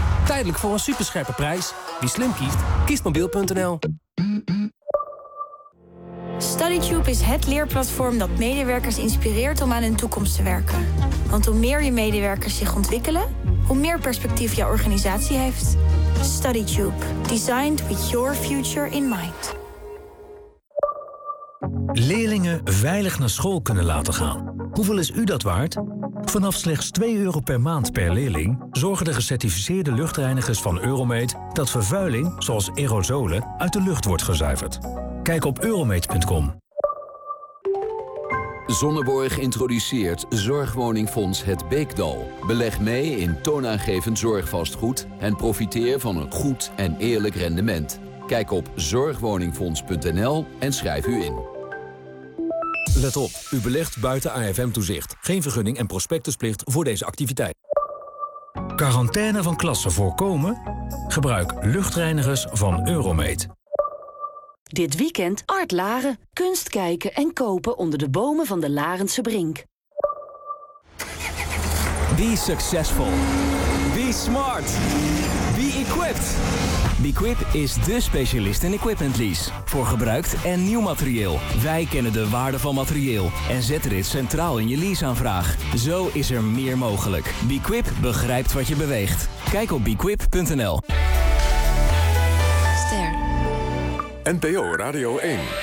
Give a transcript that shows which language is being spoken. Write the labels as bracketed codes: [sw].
[nl] Tijdelijk voor een superscherpe prijs. Wie slim kiest, kiest mobiel.nl. StudyTube is het leerplatform dat medewerkers inspireert om aan hun toekomst te werken. Want hoe meer je medewerkers zich ontwikkelen, hoe meer perspectief jouw organisatie heeft. StudyTube. [en] Designed with your future in mind. [nl] Leerlingen veilig naar school kunnen laten gaan. Hoeveel is u dat waard? Vanaf slechts 2 euro per maand per leerling zorgen de gecertificeerde luchtreinigers van Euromate dat vervuiling, zoals aerosolen, uit de lucht wordt gezuiverd. Kijk op euromate.com. Zonneborg introduceert Zorgwoningfonds Het Beekdal. Beleg mee in toonaangevend zorgvastgoed en profiteer van een goed en eerlijk rendement. Kijk op zorgwoningfonds.nl en schrijf u in. Let op, u belegt buiten AFM-toezicht. Geen vergunning en prospectusplicht voor deze activiteit. Quarantaine van klassen voorkomen? Gebruik luchtreinigers van Euromate. Dit weekend Art Laren. Kunst kijken en kopen onder de bomen van de Larense Brink. [en] Be successful. Be smart. Be equipped. [nl] Bequip is dé specialist in equipment lease. Voor gebruikt en nieuw materieel. Wij kennen de waarde van materieel en zetten dit centraal in je leaseaanvraag. Zo is er meer mogelijk. Bequip begrijpt wat je beweegt. Kijk op bequip.nl. Ster. NPO Radio 1.